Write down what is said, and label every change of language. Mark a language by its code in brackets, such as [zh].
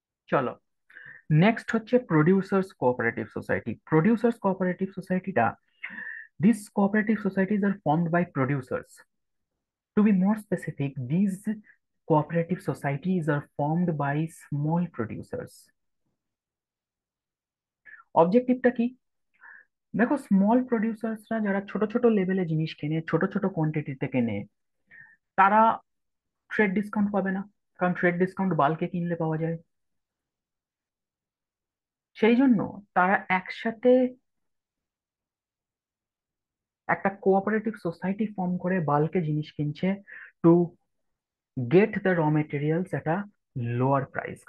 [bn] চলো, নেক্সট হচ্ছে producers cooperative society. [en] Producers cooperative সোসাইটিটা, this cooperative societies are formed by producers. To be more specific, this cooperative societies are formed by small producers. [bn] অবজেক্টিভটা কি? দেখো, small প্রডিউসার্সরা যারা ছোট ছোট লেভেলে জিনিস কেনে, ছোট ছোট কোয়ান্টিটিতে কেনে, তারা ট্রেড ডিসকাউন্ট পাবে না, কারণ ট্রেড ডিসকাউন্ট বাল্কে কিনলে পাওয়া যায়। সেই জন্য তারা একসাথে একটা কোঅপারেটিভ সোসাইটি ফর্ম করে বাল্কে জিনিস কিনছে, [en] To get the raw materials at a lower price.